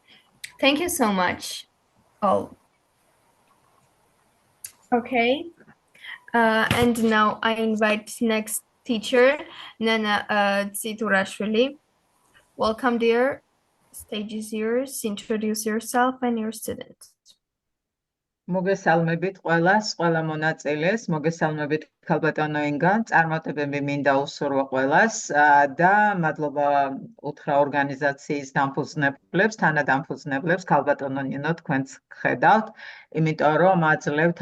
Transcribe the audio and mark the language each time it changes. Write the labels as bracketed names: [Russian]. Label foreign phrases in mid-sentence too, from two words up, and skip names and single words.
[English] Thank you so much, all. Okay, and now I invite next teacher, Nana Tsartsidze. Welcome, dear. Stage is yours. Introduce yourself and your students. [Georgian] მოგესალმებით ყველას, ყველა მონაწილეს, მოგესალმებით ქალბატონო ინგა, წარმატებები მინდა უსურვო ყველას და მადლობა უთხრა ორგანიზაციის დამფუძნებლებს, თანადამფუძნებლებს, ქალბატონო ნინო, თქვენც გხედავთ, იმიტომ რომ აძლევთ